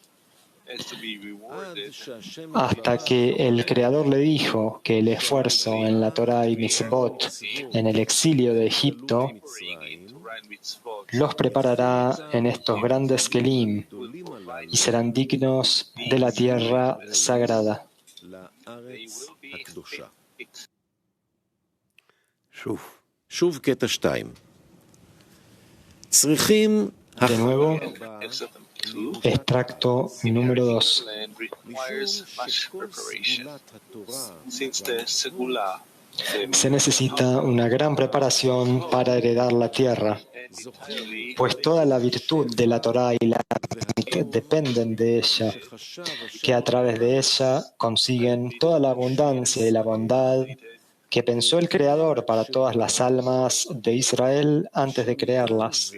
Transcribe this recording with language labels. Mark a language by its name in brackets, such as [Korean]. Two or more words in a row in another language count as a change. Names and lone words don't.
[Spanish] hasta que el Creador le dijo que el esfuerzo en la Torah y mitzvot en el exilio de Egipto los preparará en estos grandes kelim y serán dignos de la tierra sagrada. [Hebrew] שוב קטע 2. צריכים [Spanish] De nuevo, extracto número 2. Se necesita una gran preparación para heredar la tierra, pues toda la virtud de la Torah y la dependen de ella, que a través de ella consiguen toda la abundancia y la bondad que pensó el Creador para todas las almas de Israel antes de crearlas.